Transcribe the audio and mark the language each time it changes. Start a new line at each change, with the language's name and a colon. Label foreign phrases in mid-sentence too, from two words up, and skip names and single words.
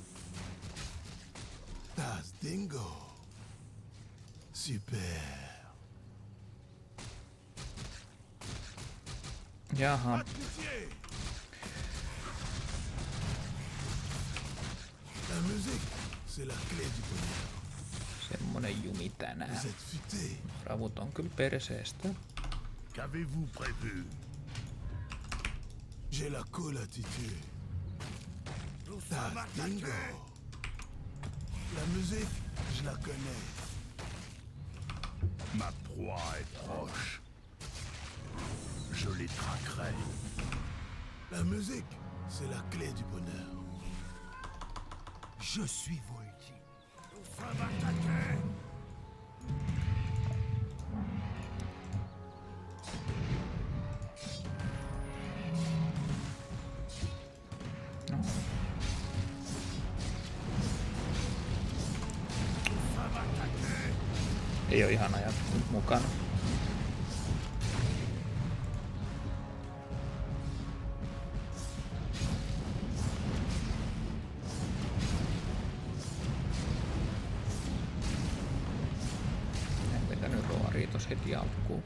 French: Taz Dingo. Super.
Finnish: Jaha.
French: Pitié. La musique, c'est la clé du bonheur.
Finnish: Semmonen jumi tänään.
French: Vous êtes futé.
Finnish: Ravut on kyllä perseestä.
French: Qu'avez-vous prévu? J'ai la cool attitude. Taz Dingo. La musique, je la connais. Ma proie est proche. Je les traquerai. La musique, c'est la clé du bonheur. Je suis Voldy. Nous sommes attaqués.
Finnish: Ei oo ihan ajattunut mukana. En vetänyt ruoria tos heti alkuun.